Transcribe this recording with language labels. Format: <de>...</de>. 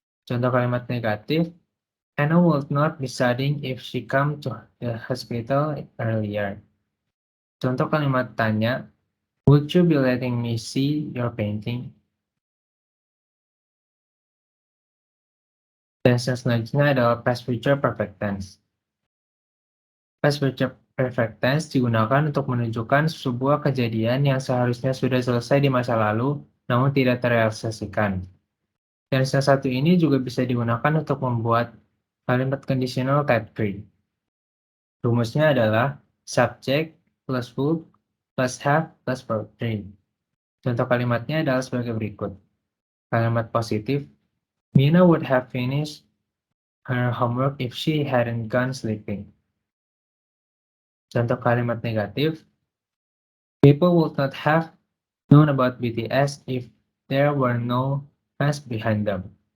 <id>Contoh kalimat negatif,</id> <en>Anna would not be studying if she come to the hospital earlier.</en> <id>Contoh kalimat tanya,</id> <en>would you be letting me see your painting?</en> <id>Tense yang selanjutnya adalah past future perfect tense. Past future perfect tense digunakan untuk menunjukkan sebuah kejadian yang seharusnya sudah selesai di masa lalu, namun tidak terrealisasikan. Tense yang satu ini juga bisa digunakan untuk membuat kalimat conditional type 3. Rumusnya adalah</id> <en>subject plus would plus have plus verb 3.</en> <id>Contoh kalimatnya adalah sebagai berikut. Kalimat positif,</id> <en>Mina would have finished her homework if she hadn't gone sleeping.</en> <id>Contoh kalimat negatif,</id> <en>people would not have known about BTS if there were no fans behind them.</en>